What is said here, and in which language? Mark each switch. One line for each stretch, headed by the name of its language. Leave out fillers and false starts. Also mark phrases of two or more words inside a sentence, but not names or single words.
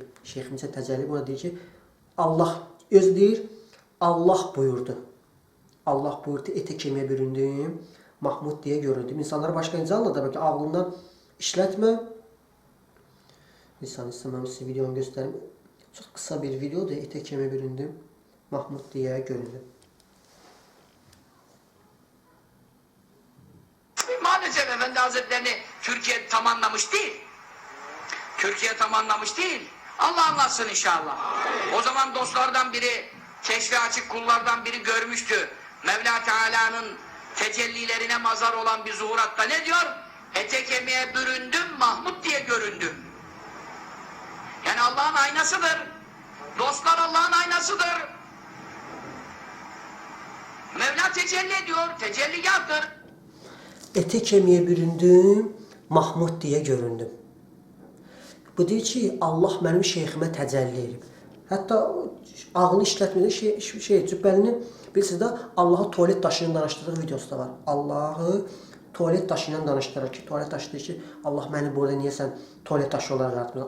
Azerbaijani: Şeyximin içinə təcəlli edib. Ona deyir ki, Allah öz deyir, Allah buyurdu. Allah buyurdu,
Turkish: etə kemiyə büründüm, Mahmud deyə göründüm.
Azerbaijani: İnsanlara başqa necə anladır? Bəlkə ağlından işlətmə. İnsan istəməm sizə videonu göstərim. Çox qısa bir videodur.
Turkish: Etə kemiyə büründüm, Mahmud deyə göründüm. Maalesef Efendi Hazretlerini Türkiye tam anlamış değil. Türkiye tam anlamış değil. Allah anlatsın inşallah. O zaman dostlardan biri, keşfe açık kullardan biri görmüştü. Mevla Teala'nın tecellilerine mazar olan bir zuhuratta ne diyor? Ete kemiğe büründüm, Mahmud diye göründüm. Yani Allah'ın aynasıdır. Dostlar Allah'ın aynasıdır. Mevla tecelli ediyor, tecelligattır. Etə kemiyə büründüm, Mahmud deyə göründüm.
Azerbaijani: Bu deyir ki, Allah mənim şeyximə təcəlli edib. Hətta ağlı işlətmədə Cübbəlinin bilirsiniz də Allahı tualet daşı ilə danışdırdığı videosu da var. Allahı tualet daşı ilə danışdırır ki, tualet daşı deyir ki, Allah məni burada niyə sən tualet daşı olaraq yaratmıyorsun?